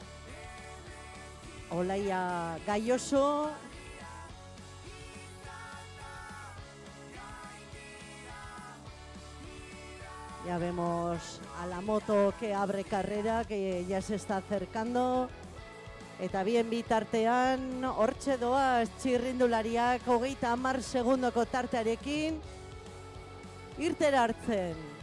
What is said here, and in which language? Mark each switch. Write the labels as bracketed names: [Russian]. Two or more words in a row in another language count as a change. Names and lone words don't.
[Spanish] Olaya Gayoso. Ya vemos a la moto que abre carrera, que ya se está acercando. [Basque] Eta bien bitartean, hortxe doaz txirrindulariak 30 segundoko tartearekin irtera hartzen.